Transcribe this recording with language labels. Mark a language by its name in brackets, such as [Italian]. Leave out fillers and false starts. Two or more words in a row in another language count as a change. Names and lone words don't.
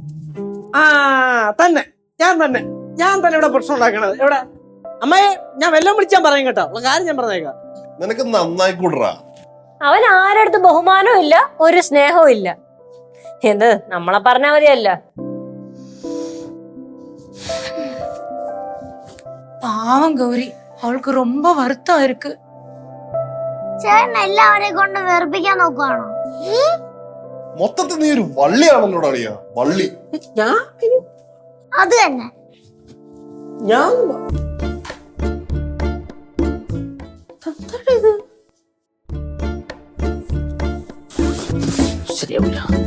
[Malayalam] ഞാൻ തന്നെ ഇവിടെ പ്രശ്നം ഉണ്ടാക്കണത്. എവിടെ അമ്മയെ ഞാൻ വെല്ലം വിളിച്ചാൻ പറയും കേട്ടോ. ഉള്ള കാര്യം ഞാൻ പറഞ്ഞേക്കാം. നിനക്ക് നന്നായി കൂടറാ. അവൻ ആരടുത്ത് ബഹുമാനവും ഇല്ല, ഒരു സ്നേഹവും ഇല്ല. എന്ത് നമ്മളെ പറഞ്ഞാ മതിയല്ല. [Tamil] பாவம் கௌரி, அவளுக்கு ரொம்ப வருத்தம் இருக்கு. [Malayalam] ചേട്ടൻ എല്ലാവരെയും കൊണ്ട് വെറുപ്പിക്കാൻ നോക്കുവാണോ? മൊത്തത്തിൽ നീ ഒരു വള്ളിയാണല്ലോടാ അളിയാ, വള്ളി. അത് തന്നെ. ശരിയാവില്ല.